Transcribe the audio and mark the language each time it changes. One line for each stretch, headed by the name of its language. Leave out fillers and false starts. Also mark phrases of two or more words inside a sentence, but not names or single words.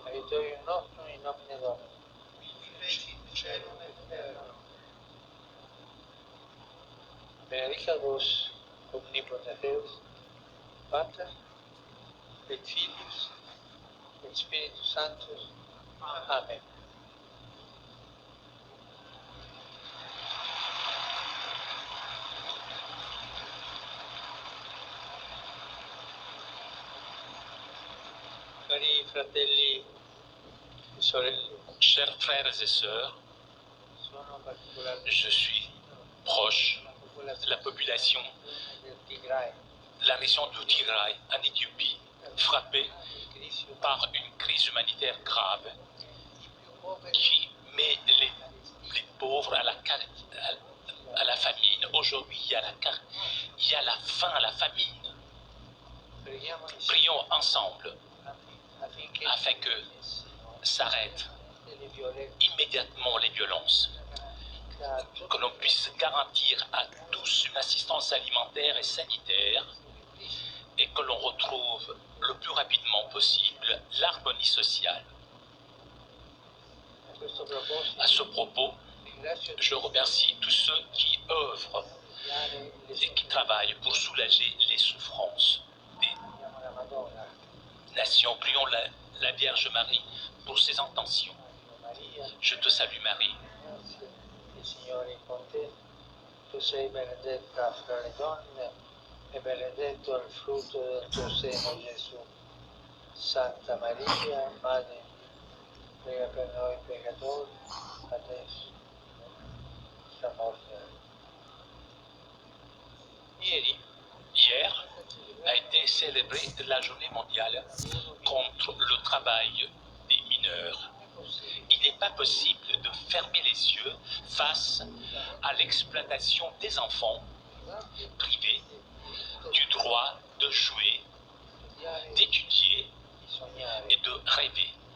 Latin: Aiutorium nostrum in nomine Domini. Qui fecit caelum et terram. Benedicat vos omnipotens Deus, Pater et Filius et Spiritus Sanctus. Amen. Amen.
Italian: Cari fratelli e sorelle,
French: Chers frères et sœurs,
Italian: sono particolarmente
French: je suis proche de la population
Italian: del Tigray,
French: de la région du Tigray en Éthiopie, frappée
Italian: crisi
French: par une crise humanitaire grave
Italian: i più poveri
French: qui met les pauvres à la famine. Aujourd'hui, il y a la faim, la famine.
Italian: preghiamo insieme
French: Prions ensemble
Italian: affinché
French: afin que s'arrêtent
Italian: le violenze
French: immédiatement les violences, que l'on puisse garantir à tous une assistance alimentaire et sanitaire et que l'on retrouve le plus rapidement possible l'harmonie sociale.
Italian: a questo proposito
French: À ce propos,
Italian: ringrazio
French: je remercie tous ceux qui œuvrent et qui travaillent pour soulager les souffrances des
Italian: la Madonna,
French: nations. Prions la Vierge Marie pour ses intentions.
Italian: Maria,
French: Je te salue Marie,
Italian: grazie, il Signore è con te, tu sei benedetta fra le donne e benedetto il frutto del tuo seno Gesù. Santa Maria, Madre Dio, prega per noi peccatori, adesso e alla morte.
French: Hier a été célébrée la journée mondiale contre le travail des mineurs. Il n'est pas possible de fermer les yeux face à l'exploitation des enfants privés du droit de jouer, d'étudier et de rêver.